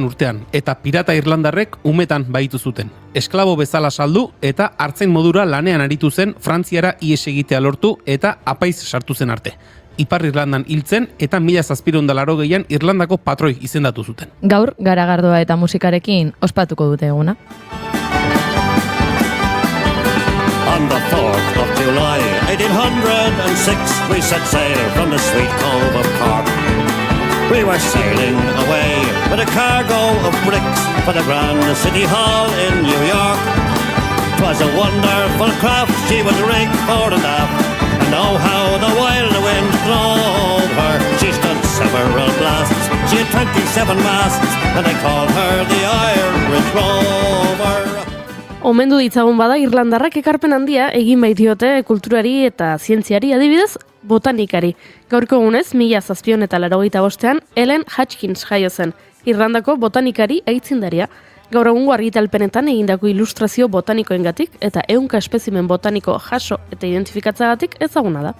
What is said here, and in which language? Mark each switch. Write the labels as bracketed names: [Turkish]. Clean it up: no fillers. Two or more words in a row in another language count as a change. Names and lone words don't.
[Basque] urtean, eta pirata irlandarrek umetan baitu zuten. Esklabo bezala saldu eta hartzain modura lanean aritu zen Frantziara ihes egitea lortu eta apaiz sartu zen arte. Ipar Irlandan hiltzen eta 1780an Irlandako patroi izendatu zuten. Gaur garagardoa eta musikarekin ospatuko dute eguna. [English] On the 4th of July, 1806, we set sail from the sweet cove of Cork. We were sailing away with a cargo of bricks for the Grand City Hall in New York. 'Twas a wonderful craft, she was rigged fore and aft, and oh how the wild wind drove her. She stood several blasts, she had 27 masts, and they called her the Irish Rover. [Basque] Omendu ditzagun bada irlandarrak ekarpen handia egin baitiote kulturari eta zientziari, adibidez botanikari. Gaurko egunez 1785 Ellen Hutchins jaio zen, Irlandako botanikari aitzindaria. Gaur egungo argitalpenetan egindako ilustrazio botanikoengatik eta 100 espezimen botaniko jaso eta identifikatzeagatik ezaguna da.